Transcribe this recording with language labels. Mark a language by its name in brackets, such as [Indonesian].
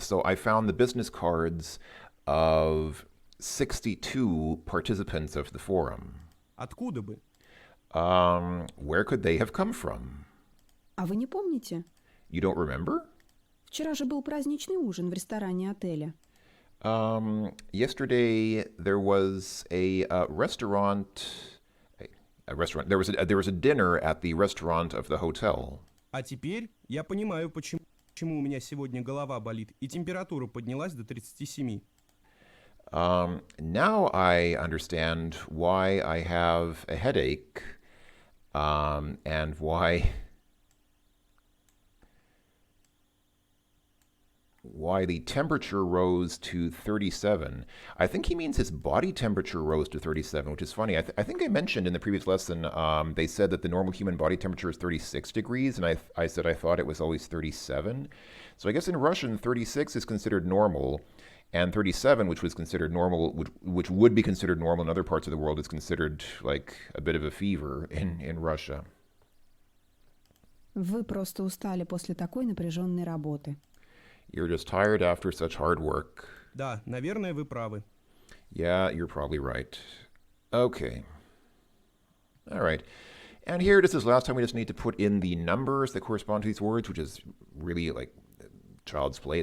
[English] So I found the business cards of 62 participants of the forum. [Russian] Откуда бы? [English] Where could they have come from? [Russian] А вы не помните? [English] You don't remember? [Russian] Вчера же был праздничный ужин в ресторане отеля. [English] Yesterday there was a restaurant. There was a dinner at the restaurant of the hotel. [Russian] А теперь я понимаю, почему у меня сегодня голова болит и температура поднялась до 37. [English] Now I understand why I have a headache, and why the temperature rose to 37. I think he means his body temperature rose to 37, which is funny. I think I mentioned in the previous lesson, they said that the normal human body temperature is 36 degrees, and I said I thought it was always 37. So I guess in Russian, 36 is considered normal, and 37, which was considered normal, which would be considered normal in other parts of the world, is considered like a bit of a fever in Russia. [Russian] Вы просто устали после такой напряженной работы. [English] You're just tired after such hard work. [Russian] Да, наверное, вы правы. [English] Yeah, you're probably right. Okay. All right. And here, just as last time, we just need to put in the numbers that correspond to these words, which is really like child's play.